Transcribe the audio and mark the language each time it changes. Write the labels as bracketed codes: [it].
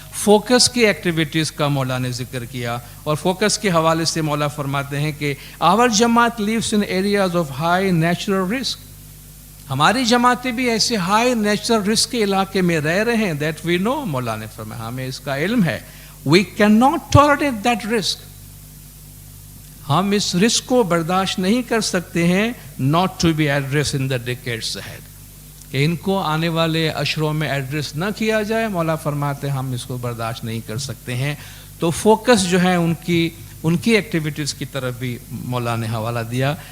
[ur] Focus کی activities کا مولا نے ذکر کیا. اور فوکس کے حوالے سے مولا فرماتے ہیں کہ [en] our jamaat lives in areas of high natural risk, [ur] ہماری جماعتیں بھی ایسے ہائی نیچرل رسک کے علاقے میں رہ رہے ہیں. [en] that we know, [ur] مولا نے فرمایا ہمیں اس کا علم ہے. [en] We cannot tolerate that risk. [ur] ہم اس رسک کو برداشت نہیں کر سکتے ہیں. [en] Not to be addressed in the decades ahead. [ur] کہ ان کو آنے والے اشروں میں ایڈریس نہ کیا جائے. مولا فرماتے ہیں ہم اس کو برداشت نہیں کر سکتے ہیں. تو فوکس جو ہے ان کی ایکٹیویٹیز کی طرف بھی مولا نے حوالہ دیا.